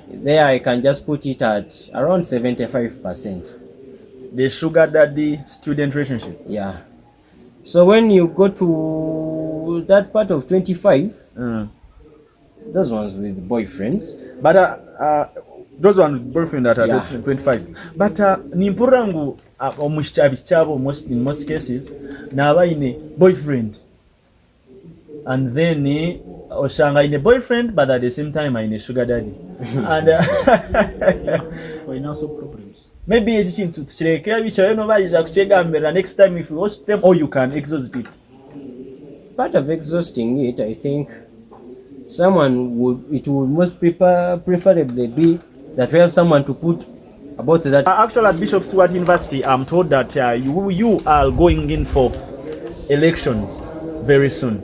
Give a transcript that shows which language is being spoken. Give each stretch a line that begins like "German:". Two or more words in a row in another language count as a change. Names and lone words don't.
English: There I can just put it at around 75%. The sugar daddy student relationship. Yeah. So when you go to that part of 25, those ones with boyfriends. But those ones with boyfriend that are Yeah.
Nyankole: 25. But nimpura ngu omushchabi chabo
English: in most cases
Nyankole: naba ine boyfriend.
English: And then
Nyankole: oshanga ine
English: boyfriend but at the same time ine sugar daddy. And Financial problems. maybe
Nyankole: ekintu tukirekera bichayo no bayija kuchegambira
English: next time if you host them or you can exhaust it. Part of exhausting it, I think it would most preferably be that we have someone to put about that. Actually, at Bishop Stewart University, I'm told that you are going in for elections very soon.